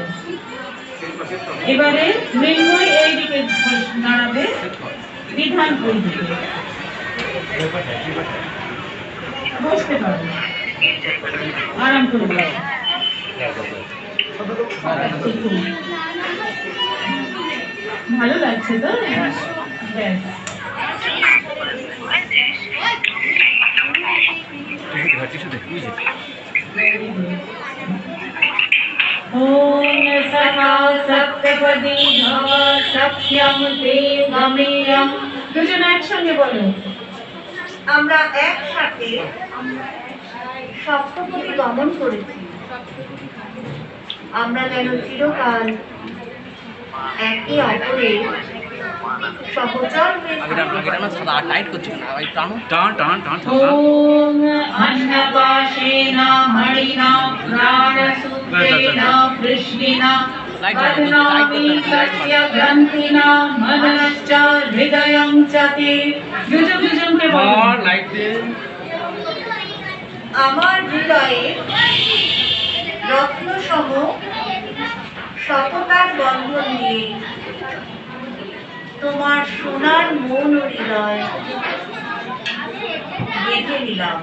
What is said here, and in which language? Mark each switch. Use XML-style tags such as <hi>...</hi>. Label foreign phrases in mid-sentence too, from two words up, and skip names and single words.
<bn>এবারে মৃন্ময় এইদিকে দাঁড়াবে, বিধান ওইদিকে। বসতে পারো, আরাম করে বসো। ভালো লাগছে তো? ব্যাস।</bn> <sa>ॐ सखा सप्तपदी भव सख्यं ते गमेयं।</sa> <bn>দুজন একসঙ্গে বলো, আমরা একসাথে সপ্তপদী গমন করেছি। আমরা যেন চিরকাল একে অপরের সহচর হয়ে</bn> <sa>ॐ अन्नपाशेन मणिना प्राणसूत्रेण कृष्णिना बध्नामि तस्य ग्रन्थिना मनश्च हृदयं च ते युजके</sa> <bn>আমার হৃদয়ে রত্নসম সততার বন্ধন দিয়ে তোমার সোনার মন ও হৃদয় বেঁধে নিলাম।</bn>